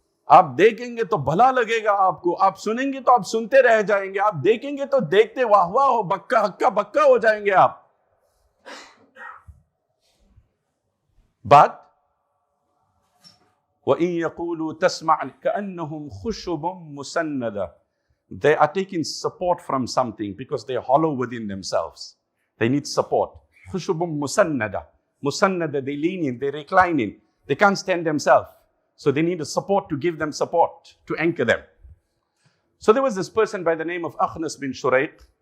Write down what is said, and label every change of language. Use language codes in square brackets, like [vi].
[hi] आप देखेंगे तो भला लगेगा आपको, आप सुनेंगे तो आप सुनते रह जाएंगे, आप देखेंगे तो देखते वाह वाह हो, बक्का हक्का बक्का हो जाएंगे आप. [en] But [ar] وَإِن يَقُولُوا تَسْمَعْ كَأَنَّهُمْ خُشُبٌ مُسَنَّدَةٌ. [en] They are taking support from something because they are hollow within themselves. They need support. [ar] خُشُبٌ مُسَنَّدَةٌ. [en] Musannada, they lean in, they recline in. They can't stand themselves. So they need a support to give them support, to anchor them. So there was this person by the name of Akhnas bin Shuraiq.